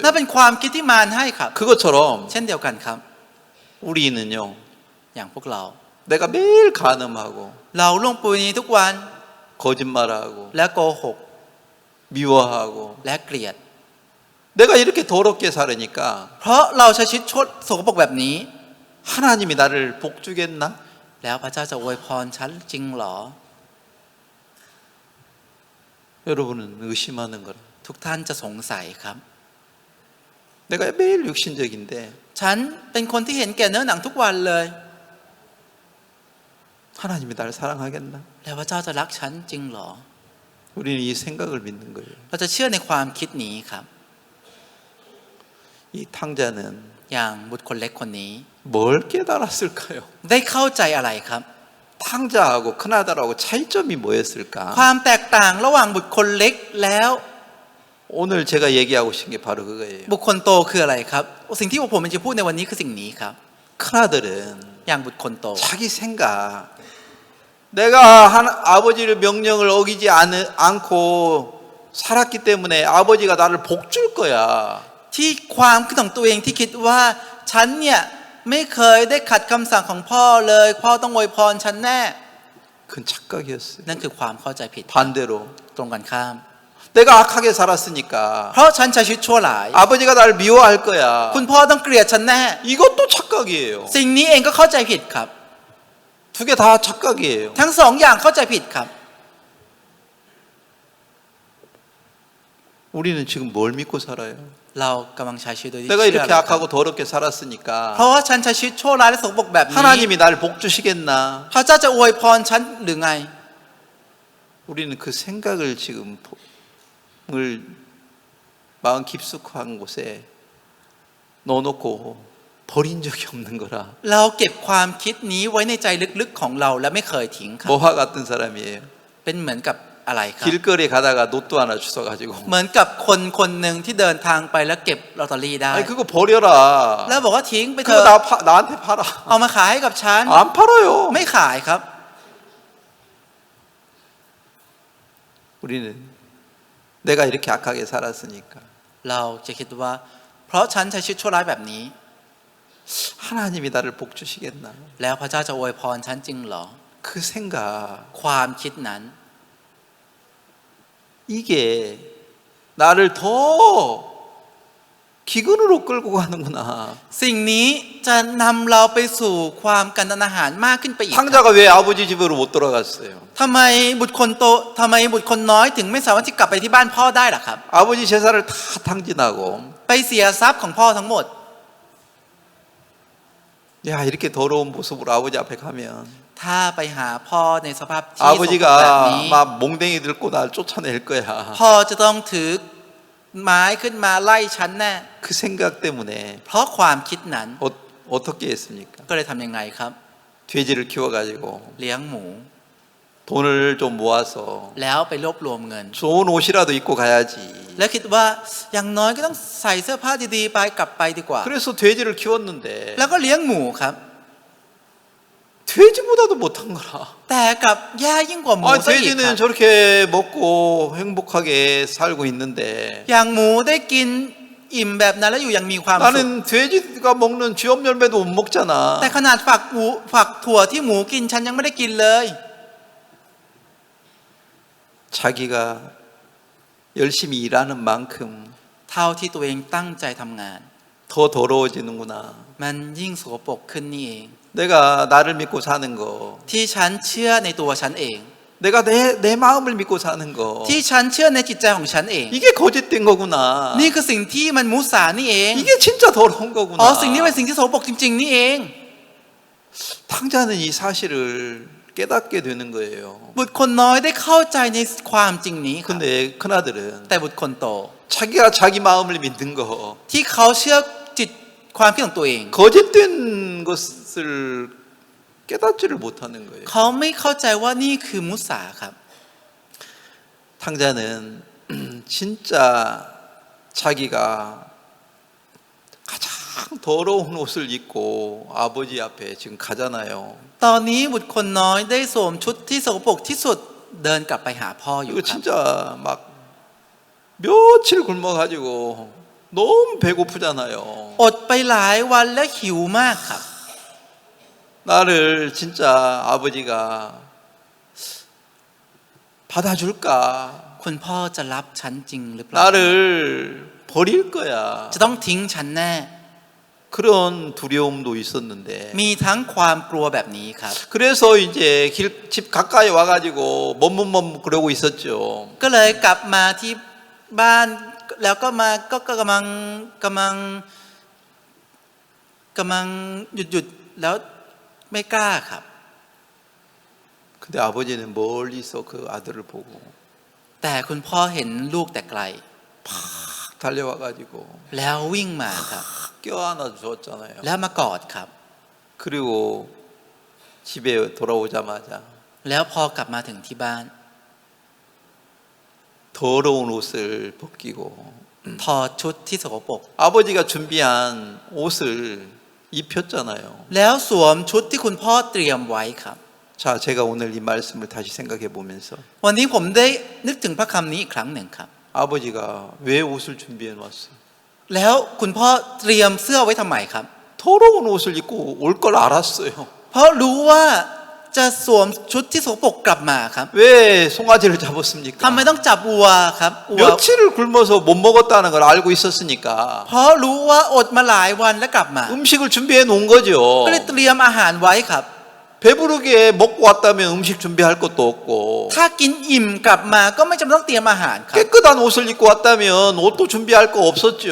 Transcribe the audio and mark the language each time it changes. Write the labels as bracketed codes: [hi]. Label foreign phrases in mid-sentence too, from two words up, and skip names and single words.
[th] นั่นเป็นความคิดที่มารให้ครับ [ko] 그것처럼 [th] เช่นเดียวกันครับ [ko] 우리는요. [th] อย่างพวกเรา [ko] 내가 매일 간음하고 [th] เราล่วงประเวณีทุกวัน [ko] 거짓말하고 [th] และโกหก [ko] 미워하고 [th] และเกลียด [ko] 내가 이렇게 더럽게 살으니까 [th] เพราะเราใช้ชีวิตชดโสกปรกแบบนี้ [ko] 하나님이 나를 복주겠나? [th] แล้วพระเจ้าจะอวยพรฉันจริงเหรอ [ko] 여러분은 의심하는 거라. [th] ทุกท่านจะสงสัยครับ [ko] 내가 매일 육신적인데 [th] ฉันเป็นคนที่เห็นแก่เนื้อหนังทุกวันเลย [ko] 하나님이 나를 사랑하겠나? [th] แล้วพระเจ้าจะรักฉันจริงเหรอ [ko] 우리는 이 생각을 믿는 거예요. [th] เราจะเชื่อในความคิดนี้ครับ [ko] 이 탕자는 [th] อย่างบุตรคนเล็กคนนี้ [ko] 뭘 깨달았을까요? [th] ได้เข้าใจอะไรครับ [ko] 탕자하고 큰아들하고 차이점이 뭐였을까? [th] ความแตกต่างระหว่างบุตรคนเล็กแล้ว [ko] 오늘 제가 얘기하고 싶은 게 바로 그거예요. [th] บุคคลโตคืออะไรครับ สิ่งที่ผมจะพูดในวันนี้คือสิ่งนี้ครับ [ko] 큰아들은 [th] อย่างบุตรคนโต [ko] 자기 생각 내가 아버지의 명령을 어기지 않고 살았기 때문에 아버지가 나를 복줄 거야. [th] ที่ความคิดของตัวเองที่คิดว่าฉันเนี่ยไม่เคยได้ขัดคำสั่งของพ่อเลยพ่อต้องอวยพรฉันแน่ [ko] 그건 착각이었어요. [th] นั่นคือความเข้าใจผิด [ko] 반대로 [th] ตรงกันข้าม [ko] 내가 악하게 살았으니까 [th] เพราะฉันใช้ชีวิตชั่วร้าย [ko] 아버지가 날 미워할 거야. [th] คุณพ่อต้องเกลียดฉันแน่ [ko] 이것도 착각이에요. [th] สิ่งนี้เองก็เข้าใจผิดครับ [ko] 두 개 다 착각이에요. [th] ทั้งสองอย่างเข้าใจผิดครับ [ko] 우리는 지금 뭘 믿고 살아요? [th] เรากำลังใช้ชีวิตโดยที่ [ko] 내가 [th] เชื่อ [ko] 이렇게 [th] อะไรครับ [ko] 악하고 더럽게 [th] เพ [ko] 살았으니까 [th] ราะว่าฉันใช้ชีวิตชั่วร้ายและสกปรกแบบนี้ [ko] 하나님이 날 복 주시겠나? [th] พระเจ้าจะอวยพรฉันหรือไง [ko] 우리는 그 생각을 지금 을 마음 깊숙한 곳에 넣어놓고 버린 적이 없는 거라. [th] เราเก็บความคิดนี้ไว้ในใจลึกๆของเราและไม่เคยทิ้งครับ [ko] 모화 같은 사람이에요. [th] เป็นเหมือนกับอะไรครับ [ko] 길거리 가다가 로또 하나 주워가지고 [th] เหมือนกับคนหนึ่งที่เดินทางไปแล้วเก็บลอตเตอรี่ได้ [ko] 아니 그거 버려라. [th] แล้วบอกว่าทิ้งไปเถ [ko] 그거 อะ 나한테 팔아. [th] เอามาขายให้กับฉัน [ko] 안 팔아요. [th] ไม่ขายครับ [ko] 우리는 내가 이렇게 악하게 살았으니까 [th] เราจะคิดว่า เพราะฉันใช้ชีวิตชั่วร้ายแบบนี้ [ko] 하나님이 나를 복 주시겠나? [th] แล้วพระเจ้าจะอวยพรฉันจริงเหรอ [ko] 그 생각 [th] ความคิดนั้น [ko] 이게 나를 더 기근으로 끌고 가는구나. [th] สิ่งนี้จะนำเราไปสู่ความกันดารอาหารมากขึ้นไปอีก [ko] 탕자가 왜 아버지 집으로 못 돌아갔어요? [th] ทำไมบุตรคนโตทำไมบุตรคนน้อยถึงไม่สามารถที่กลับไปที่บ้านพ่อได้ล่ะครับ [ko] 아버지 재산을 다 탕진하고 [th] ไปเสียทรัพย์ของพ่อทั้งหมด [ko] 야 이렇게 더러운 모습으로 아버지 앞에 가면 [th] ถ้าไปหาพ่อในสภาพที่สกปรกแบบนี้ [ko] 아버지가 막 몽댕이 들고 날 쫓아낼 거야. [th] พ่อจะต้องถือไม้ขึ้นมาไล่ฉันแน่ [ko] 그 생각 때문에 [th] เพราะความคิดนั้น [ko] 어떻게 했습니까? [th] ก็เลยทำยังไงครับ [ko] 돼지를 키워가지고 [th] เลี้ยงหมู [ko] 돈을 좀 모아서 [th] แล้วไปรวบรวมเงิน [ko] 좋은 옷이라도 입고 가야지. [th] แล้วคิดว่าอย่างน้อยก็ต้องใส่เสื้อผ้าดีๆไปกลับไปดีกว่า [ko] 그래서 돼지를 키웠는데 [th] แล้วก็เลี้ยงหมูครับ [ko] 돼지보다도 못한 거라. [th] แต่กลับแย่ยิ่งกว่าหมู 아, ซะอีกครับ [ko] 돼지는 저렇게 먹고 행복하게 살고 있는데 [th] อย่างหมูได้กินอิ่มแบบนั้นแล้วอยู่ยังมีความสุข [ko] 나는 돼지가 먹는 쥐엄 열매도 못 먹잖아. [th] แต่ขนาดฝักถั่วที่หมูกินฉันยังไม่ได้กินเลย [ko] 자기가 열심히 일하는 만큼 [th] เท่าที่ตัวเองตั้งใจทำงาน [ko] 더 더러워지는구나. [th] มันยิ่งสกปรกขึ้นนี่เอง [ko] 내가 나를 믿고 사는 거, [th] ที่ฉันเชื่อในตัวฉันเอง [ko] 내가 내 마음을 믿고 사는 거, [th] ที่ฉันเชื่อในจิตใจของฉันเอง [ko] 이게 거짓된 거구나. [th] นี่คือสิ่งที่มันมุสานี่เอง [ko] 이게 진짜 더러운 거구나. [th] อ๋อสิ่งนี้เป็นสิ่งที่สกปรกจริงๆนี่เอง [ko] 탕자는 이 사실을 깨닫게 되는 거예요. [th] บุตรคนน้อยได้เข้าใจในความจริงนี้ครับ [ko] 근데 큰아들은 [th] แต่บุตรคนโต [ko] 자기가 자기 마음을 믿는 거, [th] ที่เขาเชื่อจิตความคิดของตัวเอง [ko] 거짓된 것을 깨닫지를 못하는 거예요. [th] เขาไม่เข้าใจว่านี่คือมุสาครับ [ko] 탕자는 진짜 자기가 가장 더러운 옷을 입고 아버지 앞에 지금 가잖아요. [th] ตอนนี้บุตรคนน้อยได้สวมชุดที่สกปรกที่สุดเดินกลับไปหาพ่ออยู่ [ko] 이거 [th] ครับ [ko] 진짜 막 며칠 굶어가지고 너무 배고프잖아요. [th] อดไปหลายวันและหิวมากครับ [ko] 나를 진짜 아버지가 받아줄까? [th] คุณพ่อจะรับฉันจริงหรือเปล่า [ko] 나를 버릴 거야. [th] จะต้องทิ้งฉันแน่ [ko] 그런 두려움도 있었는데 [th] มีทั้งความกลัวแบบนี้ครับ [ko] 그래서 이제 집 가까이 와가지고 머뭇머뭇 그러고 있었죠. [th] ก็เลยกลับมาที่บ้านแล้วก็มาก็กำลังหยุดแล้วไม่กล้าครับ [ko] 근데 아버지는 멀리서 그 아들을 보고 [th] แต่คุณพ่อเห็นลูกแต่ไกล [ko] 달려와가지고 [th] แล้ววิ่งมาครับ [ko] 껴안아 주었잖아요. [th] แล้วมากอดครับ [ko] 그리고 집에 돌아오자마자 [th] แล้วพอกลับมาถึงที่บ้าน [ko] 더러운 옷을 벗기고 [th] ถอดชุดที่สกปรก [ko] 아버지가 준비한 옷을 입혔잖아요. [th] แล้วสวมชุดที่คุณพ่อเตรียมไว้ครับ [ko] 자, 제가 오늘 이 말씀을 다시 생각해 보면서 [th] วันนี้ผมได้นึกถึงพระคำนี้อีกครั้งหนึ่งครับ [ko] 아버지가 왜 옷을 준비해 놨어요? [th] แล้วคุณพ่อเตรียมเสื้อไว้ทำไมครับ [ko] 더러운 옷을 입고 올 걸 알았어요. [th] เพราะรู้ว่าจะสวมชุดที่สกปรกกลับมาครับ [ko] 왜 송아지를 잡았습니까? [th] ทำไมต้องจับวัวครับวัว [ko] 며칠을 굶어서 못 먹었다는 걸 알고 있었으니까 [th] เพราะรู้ว่าอดมาหลายวันแล้วกลับมา [ko] 음식을 준비해 놓은 거죠. [th] ก็เลยเตรียมอาหารไว้ครับ [ko] 배부르게 먹고 왔다면 음식 준비할 것도 없고 [th] ถ้ากินอิ่มกลับมาก็ไม่จำเป็นต้องเตรียมอาหารครับ [ko] 깨끗한 옷을 입고 왔다면 옷도 준비할 거 없었죠.